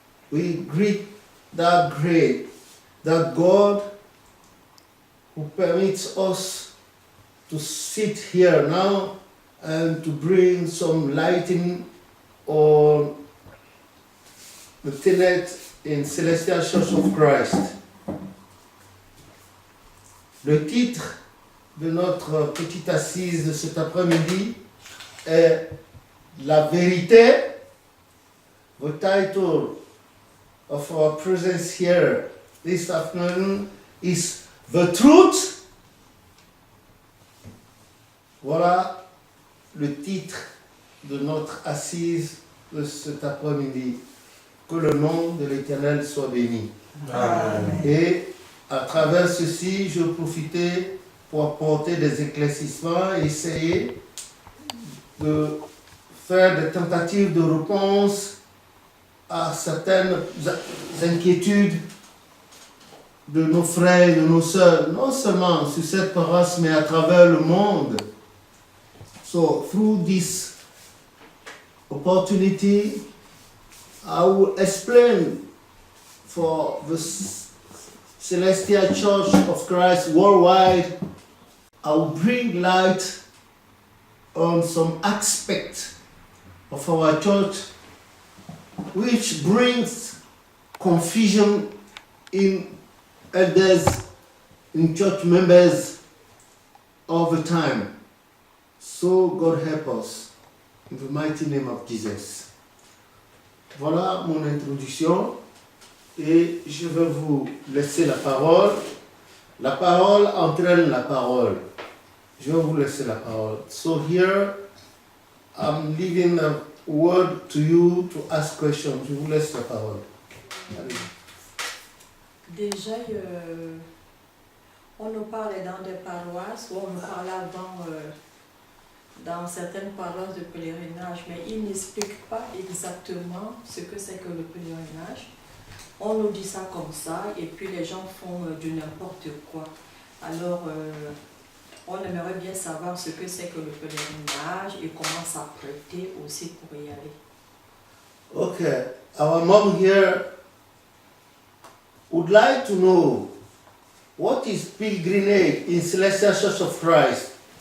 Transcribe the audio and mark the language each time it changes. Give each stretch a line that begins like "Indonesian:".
English: We greet that great, that God who permits us to sit here now and to bring some lighting on the tenet in Celestial Church of Christ.
French: Le titre de notre petite assise de cet après-midi est La vérité.
English: The title of our presence here this afternoon is The Truth.
French: Voilà le titre de notre assise de cet après-midi. Que le nom de l'Éternel soit béni. Amen. Et à travers ceci, je vais profiter pour apporter des éclaircissements et essayer de faire des tentatives de réponse à certaines inquiétudes de nos frères et de nos sœurs, non seulement sur cette paroisse, mais à travers le monde.
English: So, through this opportunity, I will explain for the Celestial Church of Christ worldwide. I will bring light on some aspect of our church which brings confusion in elders, in church members all the time. So God help us in the mighty name of Jesus.
French: Voilà mon introduction et je vais vous laisser la parole. La parole entraîne la parole. Je vais vous laisser la parole.
English: So here I'm leaving a word to you to ask questions.
French: Je vous laisse la parole. Allez. Déjà, on nous parlait dans des paroisses, ou on nous parlait avant dans certaines paroisses de pèlerinage, mais ils n'expliquent pas exactement ce que c'est que le pèlerinage. On nous dit ça comme ça, et puis les gens font du n'importe quoi. Alors, on aimerait bien savoir ce que c'est que le pèlerinage et comment s'apprêter aussi pour y aller.
English: Okay, our mom here would like to know what is pilgrimage in Celestial Church of Christ.